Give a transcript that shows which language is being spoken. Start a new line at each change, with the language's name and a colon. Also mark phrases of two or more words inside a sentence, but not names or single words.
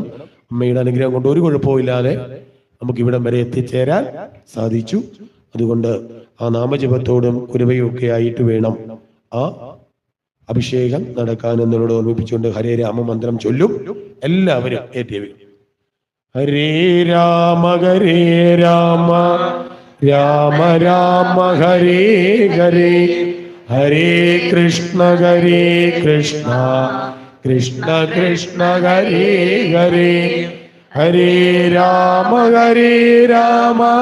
Malayalam: അമ്മയുടെ അനുഗ്രഹം കൊണ്ട് ഒരു കുഴപ്പമില്ലാതെ നമുക്ക് ഇവിടം വരെ എത്തിച്ചേരാൻ സാധിച്ചു. അതുകൊണ്ട് ആ നാമജപത്തോടും കുരുവയും ഒക്കെ ആയിട്ട് വേണം ആ അഭിഷേകം നടക്കാൻ എന്നോട് ഓർമ്മിപ്പിച്ചുകൊണ്ട് ഹരേ രാമ മന്ത്രം ചൊല്ലും. എല്ലാവരും ഏറ്റവും
Sanskrit: ഹരേ രാമ രാമ രാമ ഹരേ ഹരേ ഹരേ കൃഷ്ണ കൃഷ്ണ കൃഷ്ണ ഹരേ ഹരേ ഹരേ രാമ രാമ